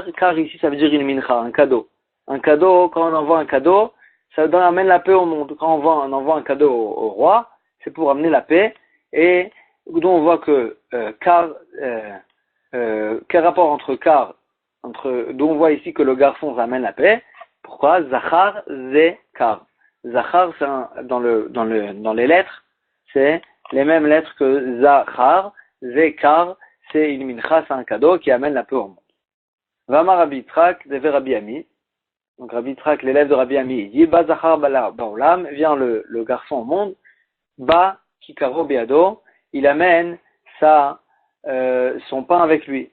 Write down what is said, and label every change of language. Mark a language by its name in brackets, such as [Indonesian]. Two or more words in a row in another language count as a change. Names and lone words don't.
[French] Car ici ça veut dire une mincha, un cadeau. Un cadeau, quand on envoie un cadeau, ça amène la paix au monde. Quand on envoie un cadeau au roi, c'est pour amener la paix. Et donc on voit que quel rapport entre donc on voit ici que le garçon ça amène la paix. Pourquoi? [Hebrew] זכר זה כר. [French] Zachar c'est dans les lettres, c'est les mêmes lettres que Zachar, Zekar, c'est une mincha, c'est un cadeau qui amène la paix au monde. [Hebrew] ואמר רבי יצחק דבי רבי אמי. [French] Donc Rabbi Yitzhak, l'élève de Rabbi Ami, il dit, [Hebrew] בא זכר בעולם, [French] vient le garçon au monde, [Hebrew] בא כיכרו בידו, [French] il amène son pain avec lui.